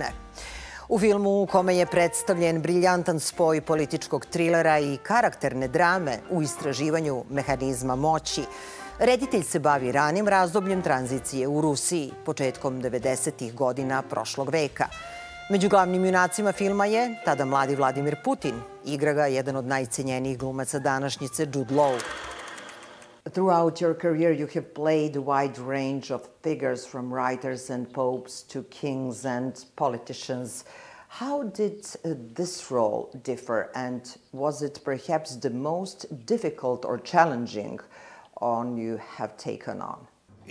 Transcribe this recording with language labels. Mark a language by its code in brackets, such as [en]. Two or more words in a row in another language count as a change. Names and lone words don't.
[sr] U filmu u kome je predstavljen briljantan spoj političkog trilera i karakterne drame u istraživanju mehanizma moći, reditelj se bavi ranim razdobljem tranzicije u Rusiji, početkom 90. godina prošlog veka. Među glavnim junacima filma je tada mladi Vladimir Putin. Igra ga jedan od najcenjenijih glumaca današnjice, Džud Louom. [en] Throughout your career, you have played a wide range of figures, from writers and popes to kings and politicians. How did this role differ, and was it perhaps the most difficult or challenging one you have taken on?